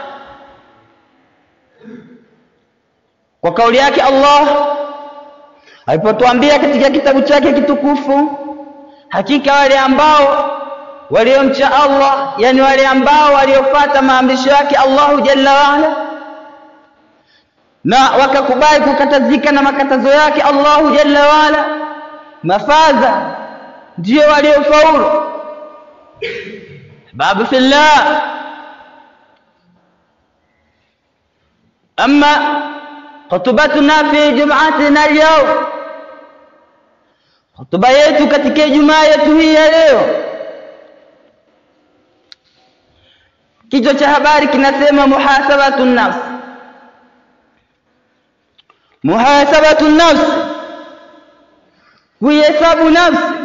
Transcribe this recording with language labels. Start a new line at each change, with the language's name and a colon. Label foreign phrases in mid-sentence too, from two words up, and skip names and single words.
Swahili: Kwa kauli yake Allah alipotuambia katika kitabu chake kitukufu, hakika wale ambao waliomcha Allah, yani wale ambao waliofuata maamrisho yake
Arabic: الله جل وعلا
Swahili: na wakakubali kukatazika na makatazo yake
Arabic: الله جل وعلا,
Swahili: mafaza ndio waliofaulu.
Arabic: أحباب في الله أما خطبتنا في جمعتنا اليوم,
Swahili: khutba yetu katika Ijumaa yetu hii ya leo, kichwa cha habari kinasema
Arabic: محاسبة نفس. محاسبة نفس,
Swahili: kuhesabu nafsi.